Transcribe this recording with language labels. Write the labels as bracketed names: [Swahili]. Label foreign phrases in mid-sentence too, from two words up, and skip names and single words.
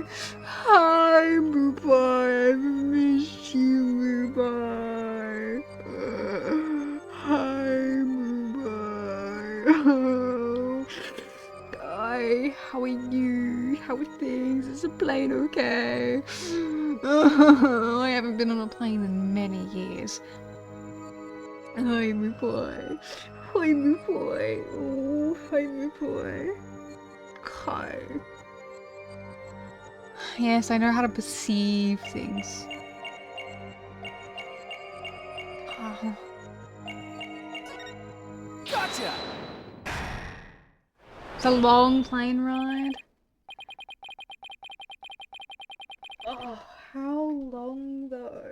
[English] Hi, Moopie! I've missed you, Moopie! Hi, Moopie! Hi, how are you? How are things? Is the plane okay? I haven't been on a plane in many years. Hi, Moopie! Hi, Moopie! Oh, hi, Moopie! Hi. Yes, I know how to perceive things. Oh. Gotcha! It's a long plane ride. Oh, how long though?